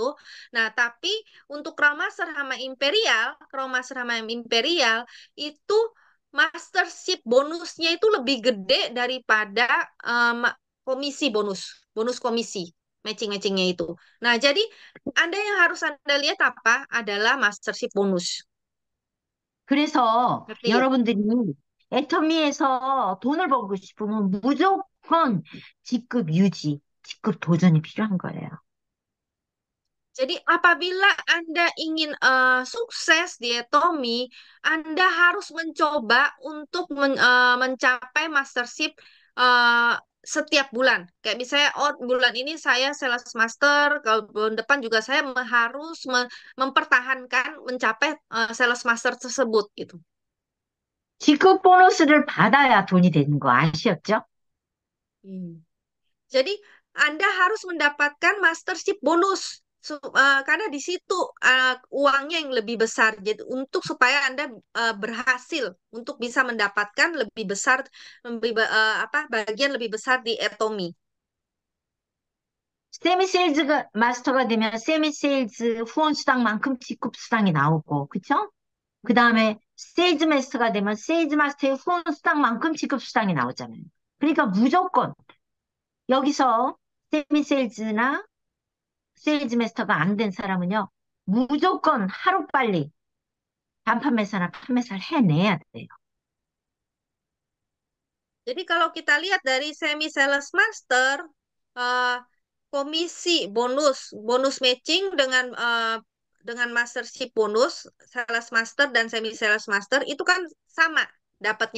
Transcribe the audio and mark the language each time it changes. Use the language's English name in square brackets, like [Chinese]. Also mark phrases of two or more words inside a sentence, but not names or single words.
[Indonesian] Nah, tapi untuk Crown Master sama Imperial itu [English] mastership bonusnya [Indonesian] itu lebih gede daripada komisi bonus komisi matching-matchingnya itu. Nah, jadi Anda yang harus Anda lihat apa adalah [English] mastership bonus. [Korean] 그래서 [Indonesian] Ngerti ya? [Korean] 여러분들이 애터미에서 돈을 벌고 싶으면 무조건 직급 유지, 직급 도전이 필요한 거예요. [Indonesian] Jadi apabila Anda ingin sukses di Atomy, Anda harus mencoba untuk mencapai mastership eh, setiap bulan. Kayak misalnya, oh bulan ini saya sales master, kalau bulan depan juga saya harus mempertahankan mencapai sales master tersebut gitu. [Korean] 직급 보너스를 받아야 돈이 되는 거 아시었죠? Hmm. [Indonesian] Jadi Anda harus mendapatkan [English] mastership bonus [Indonesian] karena di situ uangnya yang lebih besar. Jadi untuk supaya Anda berhasil untuk bisa mendapatkan lebih besar bagian lebih besar di Atomy. [Korean] 세미세일즈가 마스터가 되면 세미세일즈 후원 수당만큼 직급 수당이 나오고, 그쵸? 그 다음에 세일즈 마스터가 되면 세일즈 마스터의 후원 수당만큼 직급 수당이 나오잖아요. 그러니까 무조건 여기서 세미세일즈나 세일즈 마스터가 안 된 사람은요, 무조건 하루빨리 단판매사나 판매사를 해내야 돼요. [Indonesian] Jadi kalau kita lihat dari semi sales master, eh, komisi bonus matching dengan [English] mastership bonus, [Indonesian] sales master dan semi sales master itu kan sama dapatnya.